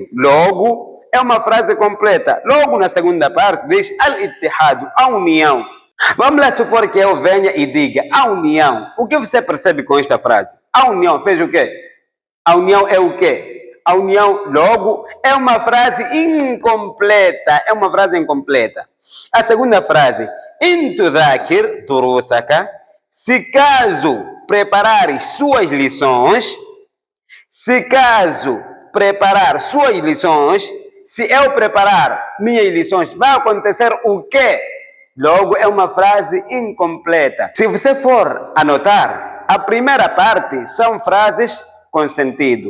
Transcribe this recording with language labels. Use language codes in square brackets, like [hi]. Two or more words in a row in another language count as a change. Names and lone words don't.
[pt] Logo, é uma frase completa. Logo, na segunda parte, diz al-ittihadu, a união. Vamos lá supor que eu venha e diga a união. O que você percebe com esta frase? A união fez o quê? A união é o quê? A união, logo, é uma frase incompleta. É uma frase incompleta. A segunda frase: [ar] إن تذاكر دروسك. [pt] Se caso preparares suas lições, se caso preparar suas lições, se eu preparar minhas lições, vai acontecer o quê? Logo, é uma frase incompleta. Se você for anotar, a primeira parte são frases com sentido.